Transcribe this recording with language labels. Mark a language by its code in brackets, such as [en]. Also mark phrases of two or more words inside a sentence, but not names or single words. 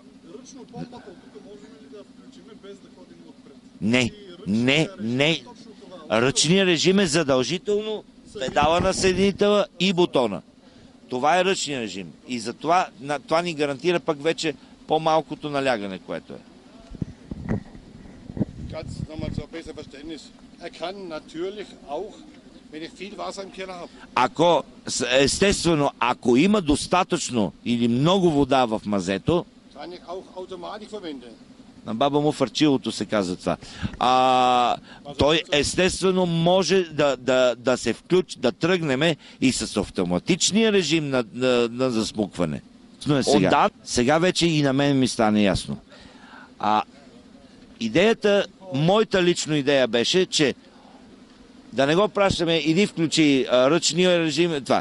[bg] Ръчно помпата от тук можем ли да включим без да ходим отпред? Не. Ръчният режим е задължително педала на съединителя и бутона. Това е ръчният режим. И затова това ни гарантира пък вече по-малкото налягане, което е. [de] Ganz nochmal zur besser Verständnis. Kann natürlich auch, wenn ich viel Wasser im Keller habe. [bg] Естествено, ако има достатъчно или много вода в мазето, [de] Kann ich auch automatisch verwenden. [bg] на баба му фарчилото се казва това. Той естествено може да се включи, да тръгнеме и с автоматичния режим на засмукване. Сега вече и на мен ми стане ясно. Идеята, моята лична идея беше, че да не го пращаме, иди включи ръчния режим, това.